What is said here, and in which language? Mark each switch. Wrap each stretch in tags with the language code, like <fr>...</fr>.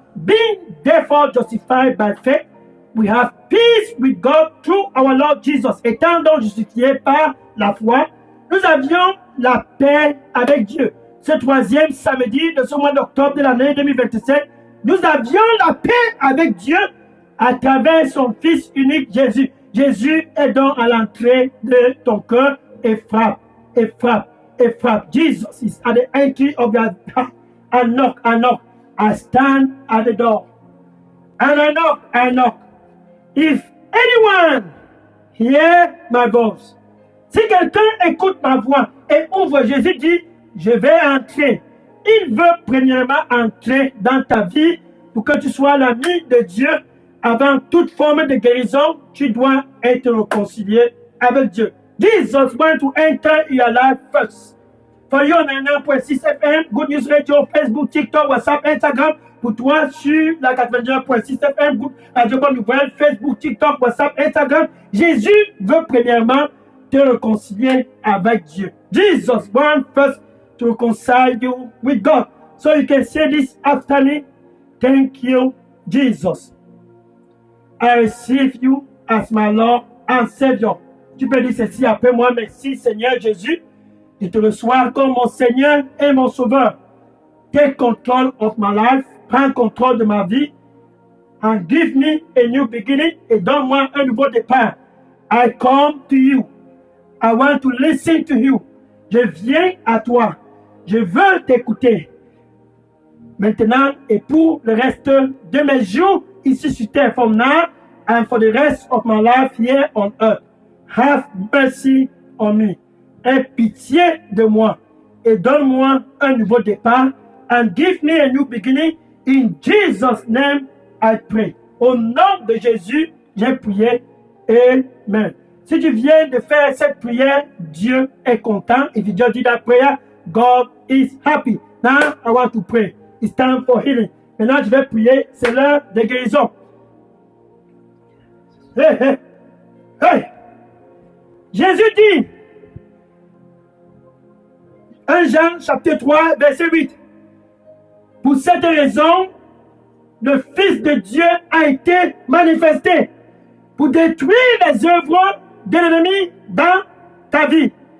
<en>Being therefore justified by faith, we have peace with God through our Lord Jesus.</en> <fr>Étant donc justifiés par la foi, nous avions la paix avec Dieu. Ce troisième samedi de ce mois d'octobre de l'année 2027, nous avions la paix avec Dieu à travers son Fils unique Jésus. Jésus est donc à l'entrée de ton cœur et frappe, et frappe, et frappe.</fr> <en>Jesus is at the entry of your heart. I knock, I knock. I stand at the door. And I knock, I knock. If anyone hear my voice,</en> <fr>si quelqu'un écoute ma voix et ouvre, Jésus dit, je vais entrer. Il veut premièrement entrer dans ta vie pour que tu sois l'ami de Dieu. Avant toute forme de guérison, tu dois être réconcilié avec Dieu.</fr> <en>Jesus wants to enter your life first. For you on 9.6 FM, Good News Radio, Facebook, TikTok, WhatsApp, Instagram.</en> <fr>Pour toi sur la 99.6 FM, Radio Bonne Nouvelle, Facebook, TikTok, WhatsApp, Instagram. Jésus veut premièrement te réconcilier avec Dieu.</fr> <en>Jesus wants first to reconcile you with God. So you can say this afternoon, thank you, Jesus. I receive you as my Lord and Savior.</en> <fr>Tu peux dire ceci après moi, merci Seigneur Jésus. Je te reçois comme mon Seigneur et mon Sauveur.</fr> <en>Take control of my life.</en> <fr>Prends contrôle de ma vie.</fr> <en>And give me a new beginning.</en> <fr>Et donne-moi un nouveau départ.</fr> <en>I come to you. I want to listen to you.</en> <fr>Je viens à toi. Je veux t'écouter. Maintenant et pour le reste de mes jours ici sur terre,</fr> <en>from now and for the rest of my life here on earth. Have mercy on me.</en> <fr>Aie pitié de moi et donne-moi un nouveau départ.</fr> <en>And give me a new beginning. In Jesus' name, I pray.</en> <fr>Au nom de Jésus, j'ai prié. Amen. Si tu viens de faire cette prière, Dieu est content.</fr> <en>If you just did that prayer, God is happy. Now, I want to pray. It's time for healing.</en> <fr>Maintenant, je vais prier. C'est l'heure de guérison. Hey, hey, hey. Jésus dit, 1 Jean chapitre 3, verset 8. Pour cette raison, le Fils de Dieu a été manifesté pour détruire les œuvres de l'ennemi dans ta vie.</fr>